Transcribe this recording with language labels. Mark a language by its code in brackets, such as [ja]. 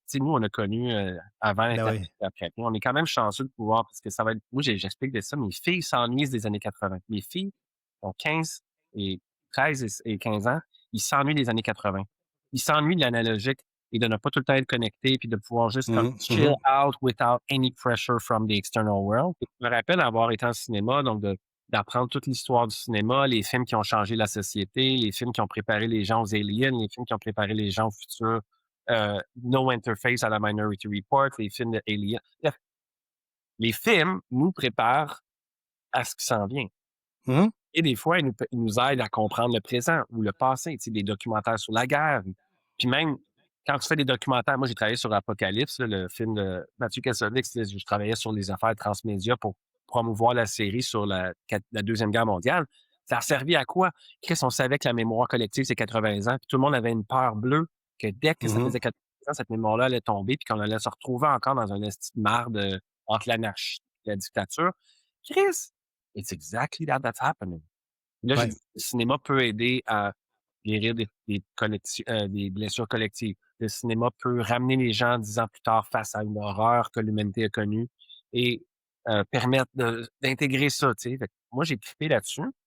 [fr] Tu sais, nous, on a connu avant Ben Internet oui. et après. On est quand même chanceux de pouvoir, parce que ça va être. Moi, j'explique de ça. Mes filles s'ennuient des années 80. Mes filles ont 15 et 13 et 15 ans. Ils s'ennuient des années 80. Ils s'ennuient de l'analogique et de ne pas tout le temps être connecté puis de pouvoir juste comme Mhm, [en] chill mhm, out without any pressure from the external world. [fr] Et je me rappelle avoir été en cinéma, donc d'apprendre toute l'histoire du cinéma, les films qui ont changé la société, les films qui ont préparé les gens aux aliens, les films qui ont préparé les gens au futur, No Interface à la Minority Report, les films de Alien. Bref, les films nous préparent à ce qui s'en vient. mhm. Et des fois, ils nous aident à comprendre le présent ou le passé, tu sais, des documentaires sur la guerre. Puis même, quand tu fais des documentaires, moi, j'ai travaillé sur Apocalypse, là, le film de Mathieu Kassovitz. Je travaillais sur les affaires transmédia pour promouvoir la série sur la Deuxième Guerre mondiale. Ça a servi à quoi? Chris, on savait que la mémoire collective, c'est 80 ans, puis tout le monde avait une peur bleue que dès que ça Mhm. faisait 80 ans, cette mémoire-là allait tomber, puis qu'on allait se retrouver encore dans un esti de marde entre l'anarchie et la dictature. [en] Chris, it's exactly that's happening. [fr] Là, j'ai Ouais. dit, le cinéma peut aider à guérir des blessures collectives. Le cinéma peut ramener les gens 10 ans plus tard face à une horreur que l'humanité a connue et permettre d'intégrer ça, tu sais. Fait que moi, j'ai trippé là-dessus.